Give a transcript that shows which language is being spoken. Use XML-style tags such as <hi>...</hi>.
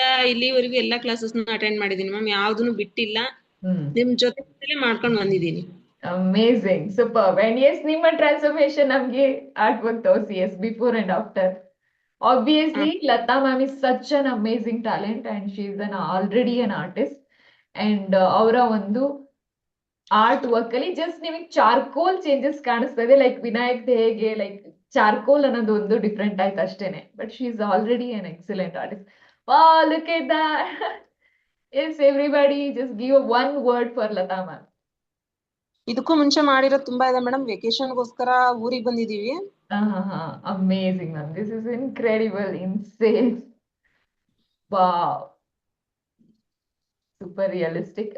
<kn>ಇಲ್ಲಿವರೆಗೂ ಎಲ್ಲಾ classes attend ಮಾಡಿದೀನಿ ಮ್ಯಾಮ್, ಯಾವ್ದನ್ನು ಬಿಟ್ಟಿಲ್ಲ. ನಿಮ್ ಜೊತೆ ಮಾಡ್ಕೊಂಡು ಬಂದಿದ್ದೀನಿ.</kn> <en>Amazing, super.</en> <kn>ಅಂಡ್ ಎಸ್, ನಿಮ್ಮ ಟ್ರಾನ್ಸ್ಫಾರ್ಮೇಶನ್ ನಮ್ಗೆ ಆರ್ಟ್ ವರ್ಕ್ ತೋರಿಸಿ.</kn> <en>Yes, before and after. Obviously, Lata ma'am is such an amazing talent and she is already an artist.</en> <kn>And ಅವರ ಒಂದು ಆರ್ಟ್ ವರ್ಕ್ ಅಲ್ಲಿ ಜಸ್ಟ್ ನಿಮಗೆ ಚಾರ್ಕೋಲ್ ಚೇಂಜಸ್ ಕಾಣಿಸ್ತಾ ಇದೆ. Like Vinayak ಹೇಗೆ ಲೈಕ್ ಚಾರ್ಕೋಲ್ ಅನ್ನೋದು ಒಂದು ಡಿಫ್ರೆಂಟ್ ಆಯ್ತು ಅಷ್ಟೇನೆ,</kn> <en>But she is already an excellent artist. Wow, look at that. Yes, everybody just give one word for Lata ma'am.</en> <kn>ಇದಕ್ಕೂ ಮುಂಚೆ ಮಾಡಿರೋದು ತುಂಬಾ ಇದೆ ಮೇಡಮ್. ವೆಕೇಶನ್ಗೋಸ್ಕರ ಊರಿಗೆ ಬಂದಿದೀವಿ.</kn> <en>Amazing ma'am, this is incredible, insane. Wow, super realistic.</en>